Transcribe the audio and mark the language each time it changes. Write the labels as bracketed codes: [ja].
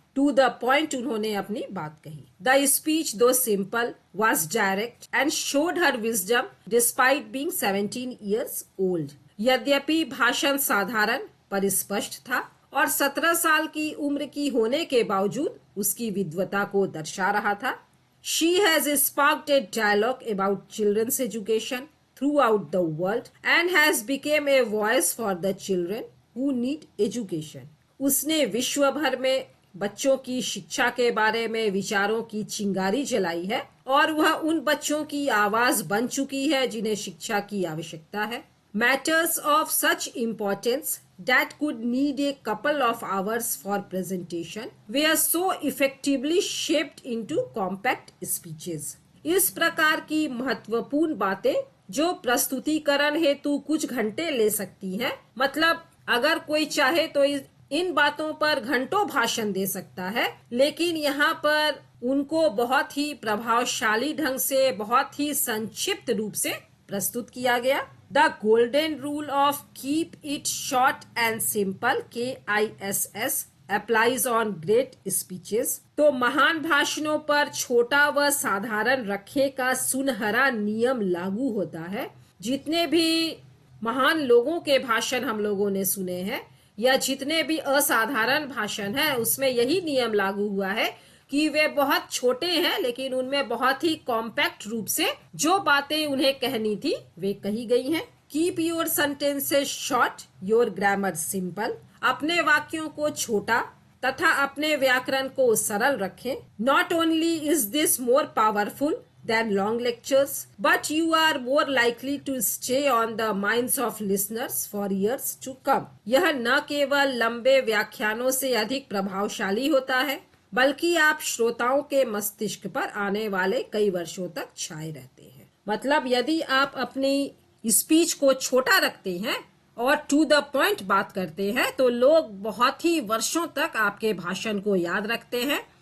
[en] to the point [hi] उन्होंने अपनी बात कही। [en] The speech though simple was direct and showed her wisdom despite being 17 years old। [hi] यद्यपि भाषण साधारण पर स्पष्ट था और 17 साल की उम्र की होने के बावजूद उसकी विद्वता को दर्शा रहा था। [en] She has sparked a dialogue about children's education throughout the world and has become a voice for the children who need education। [hi] उसने विश्व भर में बच्चों की शिक्षा के बारे में विचारों की चिंगारी जलाई है और वह उन बच्चों की आवाज बन चुकी है जिन्हें शिक्षा की आवश्यकता है। [en] Matters of such importance that could need a couple of hours for presentation were so effectively shaped into compact speeches। [hi] इस प्रकार की महत्वपूर्ण बातें जो प्रस्तुतिकरण हेतु कुछ घंटे ले सकती हैं, मतलब अगर कोई चाहे तो इन बातों पर घंटों भाषण दे सकता है, लेकिन यहाँ पर उनको बहुत ही प्रभावशाली ढंग से, बहुत ही संक्षिप्त रूप से प्रस्तुत किया गया। [en] The golden rule of keep it short and simple KISS applies on great speeches. [hi] तो महान भाषणों पर छोटा व साधारण रखने का सुनहरा नियम लागू होता है। जितने भी महान लोगों के भाषण हम लोगों ने सुने हैं, या जितने भी असाधारण भाषण है उसमें यही नियम लागू हुआ है कि वे बहुत छोटे हैं, लेकिन उनमें बहुत ही कॉम्पैक्ट रूप से जो बातें उन्हें कहनी थी वे कही गई हैं। [en] Keep your sentences short, your grammar simple. [hi] अपने वाक्यों को छोटा तथा अपने व्याकरण को सरल रखें। [en] Not only is this more powerful than long lectures, but you are more likely to stay on the minds of listeners for years to come. [hi] यह न केवल लंबे व्याख्यानों से अधिक प्रभावशाली होता है, बल्कि आप श्रोताओं के मस्तिष्क पर आने वाले कई वर्षों तक छाए रहते हैं। मतलब यदि आप अपनी स्पीच को छोटा रखते हैं और [en] to the point [hi] बात करते हैं तो लोग बहुत ही वर्षों तक आपके भाषण को याद रखते हैं।